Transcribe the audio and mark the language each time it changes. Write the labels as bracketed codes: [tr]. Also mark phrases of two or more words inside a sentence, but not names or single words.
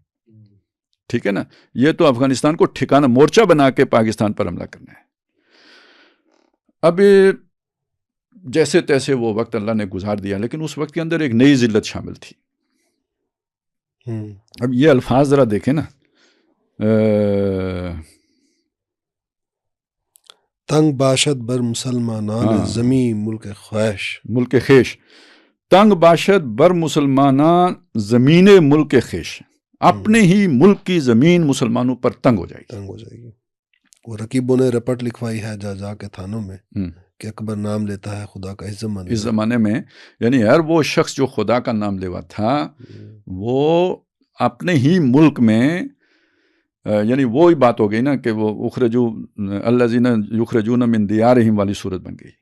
[ur] ٹھیک ہے نا، یہ تو افغانستان کو ٹھکانہ مورچہ بنا کے پاکستان پر حملہ کرنا ہے. اب جیسے تیسے وہ وقت اللہ نے گزار دیا، لیکن اس وقت کے اندر ایک نئی ذلت شامل تھی. اب یہ الفاظ ذرا دیکھیں نا، [fa] تنگ باشد بر مسلمانان زمین ملک خیش، تنگ باشد بر مسلمانان زمین ملک خیش. [ur] اپنے ہی ملک کی زمین مسلمانوں پر تنگ ہو جائے گی. وہ رقیبوں نے رپٹ لکھوائی ہے جا جا کے تھانوں میں کہ اکبر نام لیتا ہے خدا کا اس زمانے میں. یعنی ہر وہ شخص جو خدا کا نام لیوا تھا وہ اپنے ہی ملک میں، یعنی وہی بات ہو گئی نا کہ وہ [ar] اخرجو الذین یخرجون من دیارہم [ur] والی صورت بن گئی.